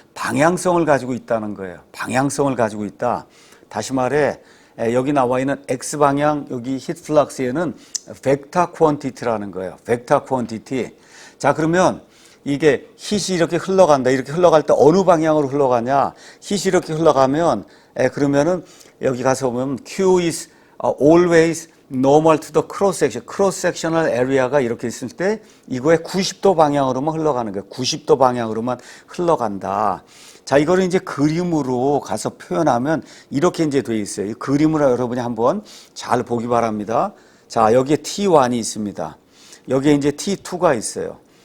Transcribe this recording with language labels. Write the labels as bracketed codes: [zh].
[ko] 방향성을 가지고 있다는 거예요. 방향성을 가지고 있다. 다시 말해 여기 나와 있는 X 방향 여기 히트 플럭스에는 벡터 퀀티티라는 거예요. 벡터 퀀티티. 자, 그러면 이게 hit이 이렇게 흘러간다. 이렇게 흘러갈 때 어느 방향으로 흘러가냐? hit이 이렇게 흘러가면 그러면은 여기 가서 보면 [en] Q is always normal to the cross section. [ko] cross sectional area가 이렇게 있을 때 이거의 90도 방향으로만 흘러가는 거예요. 90도 방향으로만 흘러간다. 자, 이거를 이제 그림으로 가서 표현하면 이렇게 이제 돼 있어요. 이 그림으로 여러분이 한번 잘 보기 바랍니다. 자, 여기에 T1이 있습니다. 여기에 이제 T2가 있어요.